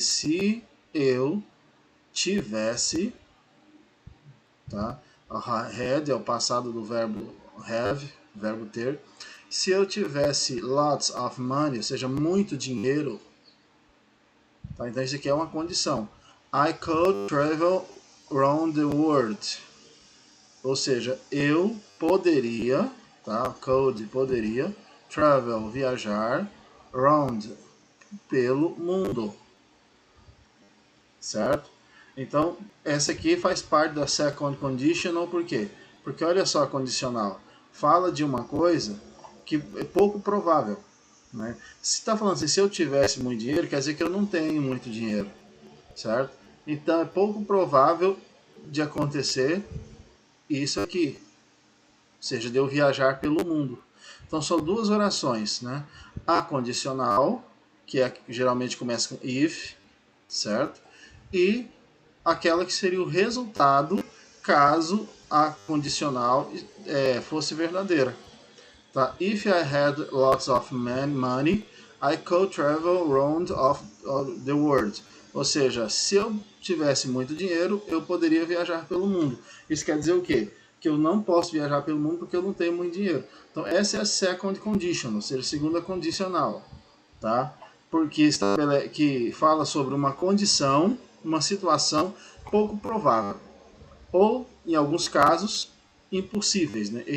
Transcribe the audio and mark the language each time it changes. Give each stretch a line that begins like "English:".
Portuguese: Se eu tivesse, tá? Had é o passado do verbo have, verbo ter. Se eu tivesse
English: lots of money,
Portuguese: ou seja, muito dinheiro, tá? Então isso aqui é uma condição.
English: I could travel around the world.
Portuguese: Ou seja, eu poderia, tá? Could, poderia, travel, viajar, around, pelo mundo, certo? Então, essa aqui faz parte da second conditional, por quê? Porque olha só a condicional, fala de uma coisa que é pouco provável, né? Se está falando assim, se eu tivesse muito dinheiro, quer dizer que eu não tenho muito dinheiro, certo? Então, é pouco provável de acontecer isso aqui, ou seja, de eu viajar pelo mundo. Então são duas orações, né? A condicional, que geralmente começa com if, certo? E aquela que seria o resultado caso a condicional fosse verdadeira. Tá?
English: If I had lots of money, I could travel around of the world.
Portuguese: Ou seja, se eu tivesse muito dinheiro, eu poderia viajar pelo mundo. Isso quer dizer o quê? Que eu não posso viajar pelo mundo porque eu não tenho muito dinheiro. Então essa é a second condition, ou seja, a segunda condicional, tá? Porque que fala sobre uma condição, uma situação pouco provável, ou em alguns casos impossíveis, né?